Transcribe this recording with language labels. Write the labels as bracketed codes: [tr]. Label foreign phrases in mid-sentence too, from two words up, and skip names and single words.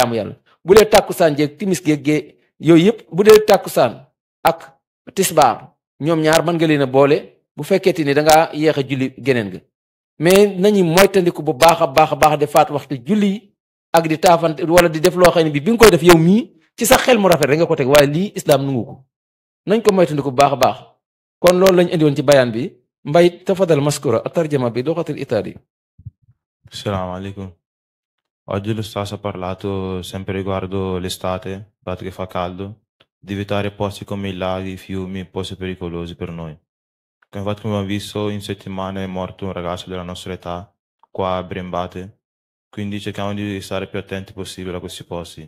[wo] jaamu yàlla bu dee tàkkusaan jeeg timis geeg gee yooyu yëpp bu dee tàkkusaan ak tisbaar ñoom ñaar mën nga leen a boole bu fekkeeti ni da ngaa yéex a julli geneen ga mais nañu moytandiku bu baax a baax di faat waxtu julli ak di taafante wala di def loo xam ne bi nga koy def yow mii ci sa xel mu rafet rek nga ko teg waaye lii islam nungu ko nañ ko moytandiku bu baax a baax kon loolu lañ indi woon ci bayaan bi Mbay [ar] تفضل مشكورا [wo] tarjama bi [ar] لغة الإيطالي. السلام عليكم. [it] Oggi lo Stato ha parlato sempre riguardo l'estate, dato che fa caldo, di evitare posti come i laghi, i fiumi, posti pericolosi per noi. Come abbiamo visto, in settimana è morto un ragazzo della nostra età, qua a Brembate, quindi cerchiamo di stare più attenti possibile a questi posti.